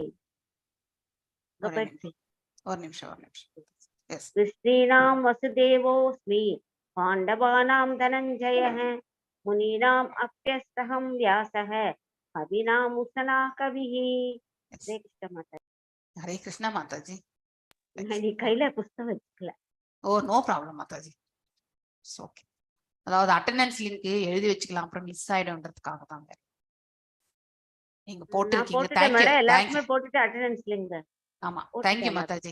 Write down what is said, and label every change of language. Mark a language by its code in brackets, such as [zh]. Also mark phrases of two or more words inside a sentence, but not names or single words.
[ta] ஒரு நிமிஷம். எஸ், [sa] वृष्णीनां वसुदेवोऽस्मि पाण्डवानां धनञ्जयः मुनीनाम् अप्यस्तहं व्यासः कवीनां उशना कविः. [ta] ஹரே கிருஷ்ணா மாதாஜி. நீ கையில புஸ்தகம் வச்சுக்கல. ஓ, [en] no problem [ta] மாதாஜி. ஓகே, அதாவது [en] attendance link [ta] எழுதி வச்சுக்கலாம், அப்புறம் மிஸ் ஆயிடும்ன்றதுக்காக தாங்க நீங்க போட்டுருக்கீங்க. எல்லாருமே போட்டுட்டு [en] attendance link. [ta] ஆமா, தேங்க்யூ மாதாஜி.